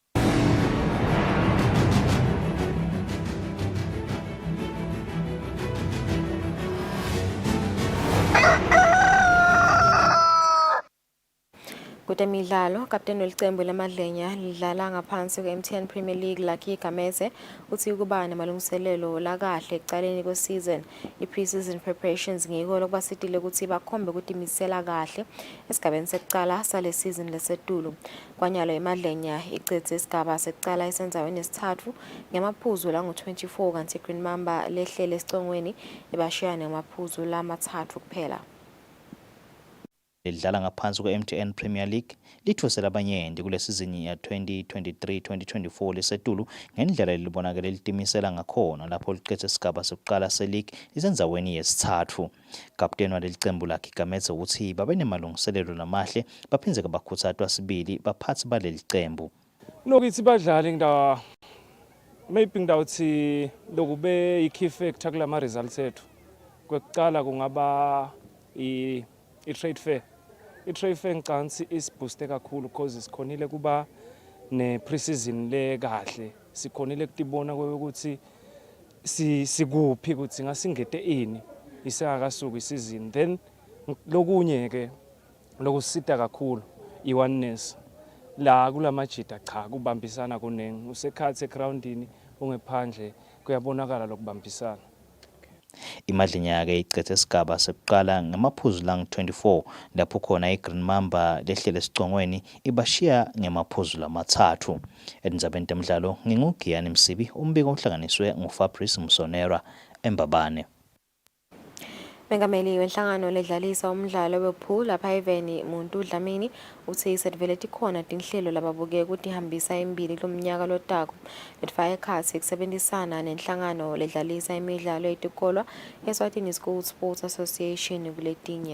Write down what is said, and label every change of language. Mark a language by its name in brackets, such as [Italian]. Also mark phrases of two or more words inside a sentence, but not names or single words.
[Swati] Kutemidlalo, kapteni welicembu lamadlenya lidlala ngaphansi kwe-MTN Premier League Lucky Gameze uthi kuba namalungiselelo lakahle ekucaleni kwesizon. I- [English] pre-season preparations [Swati] ngiko lokubasitile ukuthi bakhombe ukutimisela kahle esigabeni sekucala sale season lesetulu. Kwanyalo imadlenya icedze isigaba sekucala esenzaweni esithathu ngamaphuzu langu-24 kanti Green Mamba lehlele esicongweni ebashiyane ngamaphuzu lamathathu kuphela. Lidlala ngaphansi kwe-MTN Premier League lithosela abanyenti kule sizini ya 2023-2024 lesetulu ngendlela libonakele litimisela ngakhona lapho liqedze isigaba sokuqala se-league lisenzaweni yesithathu. Kapteni waleli cembu lakhe Gameze uthi babe nemalungiselelo lamahle baphindze bakhuthazwa sibili baphathi baleli cembu. Nokuthi badlali maybe ngidawuthi lokube i- [English] key factor [Swati] kulama results ethu. Kwekuqala kungaba i- [English] trade fair. [Swati] I- [English] trade fair [Swati] ngicansi isibooste kakhulu because sikhonile kuba ne-pre-season le kahle. Sikhonile kutibona ukuthi sikuphi ukuthi ngasingete ini isakasuka isizini. Then lokunye ke lokusita kakhulu i-oneness. La kulamajita cha kubambisana kunengi. Usekhathi egroundini ungephandle kuyabonakala lokubambisana. Imadlenya-ke icedze isigaba sekuqala ngamaphuzu langu-24 lapho khona i-Green Mamba lehlele esicongweni ibashiya ngamaphuzu lamathathu. Endzabeni temidlalo ngingugiyani Msibi, umbiko ohlanganiswe nguFabrice Msonera eMbabane. Mengameli wenhlangano ledlalisa umdlalo wepool lapha eveni Muntu Dlamini uthi sedvele tikhona tinhlelo lababukeka ukuthi hambisa embili lomnyaka lotako letfaka ekhatsi kusebenzisana nenhlangano ledlalisa imidlalo yetikolwa Eswatini School Sports Association kuletinye.